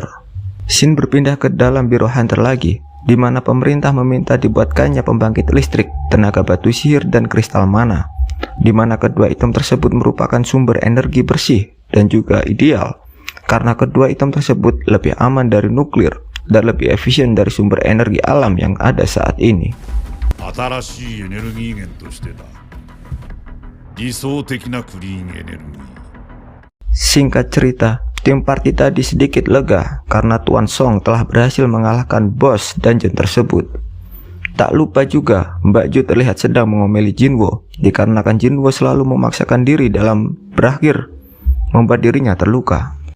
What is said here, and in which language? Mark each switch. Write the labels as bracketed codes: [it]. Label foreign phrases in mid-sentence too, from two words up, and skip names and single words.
[id] Shin berpindah ke dalam biro hunter lagi, di mana pemerintah meminta dibuatkannya pembangkit listrik, tenaga batu sihir, dan kristal mana, di mana kedua item tersebut merupakan sumber energi bersih dan juga ideal, karena kedua item tersebut lebih aman dari nuklir dan lebih efisien dari sumber energi alam yang ada saat ini. [ja] 新しいエネルギー源としてだ。理想的なクリーンエネルギー。 [id] Singkat cerita, tim party tadi sedikit lega karena Tuan Song telah berhasil mengalahkan bos dungeon tersebut. Tak lupa juga, Mbak Ju terlihat sedang mengomeli Jinwo, dikarenakan Jinwo selalu memaksakan diri dalam berakhir membuat dirinya terluka.